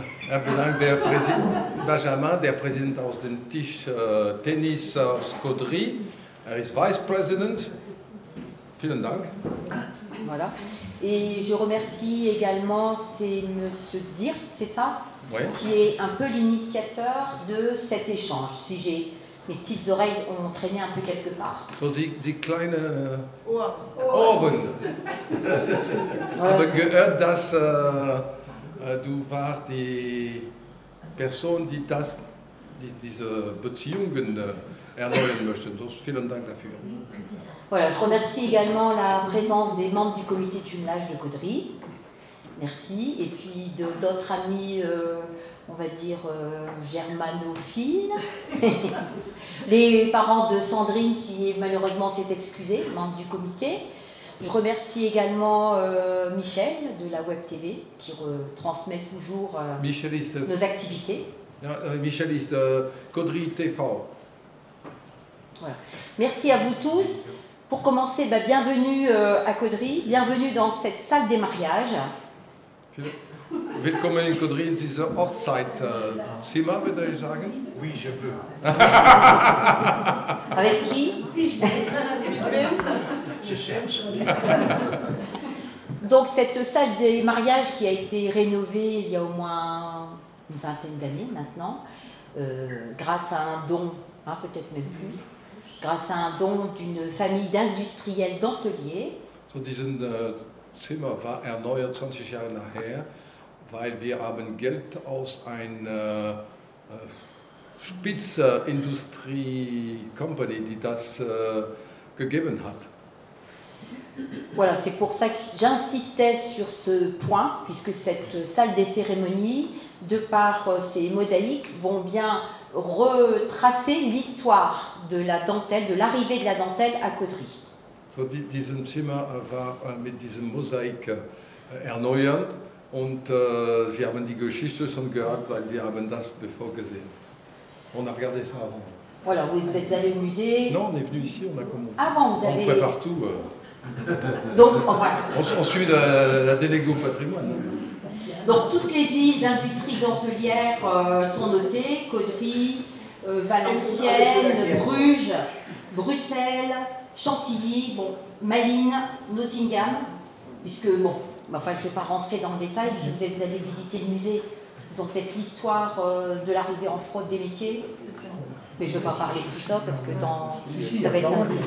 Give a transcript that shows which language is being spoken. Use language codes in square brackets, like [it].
[de] Er bedankt Benjamin, der Präsident aus dem Tisch Tennis aus Caudry. Er ist Vice President. Vielen Dank. [fr] Voilà. Et je remercie également, c'est Monsieur Dirk, c'est ça? Oui. Qui est un peu l'initiateur de cet échange. Si j'ai mes petites oreilles ont traîné un peu quelque part. [de] So die kleine Ohren. Aber gehört, dass du warst die Person, die diese Beziehungen erneuern möchte. Vielen Dank dafür. [fr] Voilà, je remercie également la présence des membres du comité de jumelage de Caudry. Merci. Et puis d'autres amis, on va dire germanophiles. Les parents de Sandrine qui malheureusement s'est excusée, membre du comité. Je remercie également Michel de la Web TV qui retransmet toujours nos activités. [de] Michel ist Caudry TV. [fr] Voilà. Merci à vous tous. Pour commencer, bienvenue à Caudry, bienvenue dans cette salle des mariages. [de] Willkommen in Caudry in dieser Hochzeitzimmer, würde ich sagen. [fr] Oui, je peux. Avec qui? Je cherche. Donc cette salle des mariages qui a été rénovée il y a au moins une vingtaine d'années maintenant, grâce à un don, peut-être même plus, grâce à un don d'une famille d'industriels denteliers. [de] So diesen Zimmer war erneuert 20 Jahre nachher, weil wir haben Geld aus einer Spitzenindustrie-Company, die das gegeben hat. [fr] Voilà, c'est pour ça que j'insistais sur ce point, puisque cette salle des cérémonies, de par ses mosaïques, vont bien retracer l'histoire de la dentelle, de l'arrivée de la dentelle à Caudry. [de] So, diesen Zimmer war mit diesem Mosaik erneuert und sie haben die Geschichte schon gehört, weil wir haben das bevor gesehen. [fr] On a regardé ça avant. Voilà, vous êtes allé au musée. Non, on est venu ici, on a commandé. Avant, vous avez... On prépare tout. Donc, enfin... on suit la déléguée au patrimoine. Donc toutes les villes d'industrie dentelière sont notées, Caudry, Valenciennes, Bruges, Bruxelles, Chantilly, Malines, Nottingham, puisque je ne vais pas rentrer dans le détail, si vous êtes allé visiter le musée, ils ont peut-être l'histoire de l'arrivée en fraude des métiers, mais je ne vais pas parler de tout ça parce que ça va être un...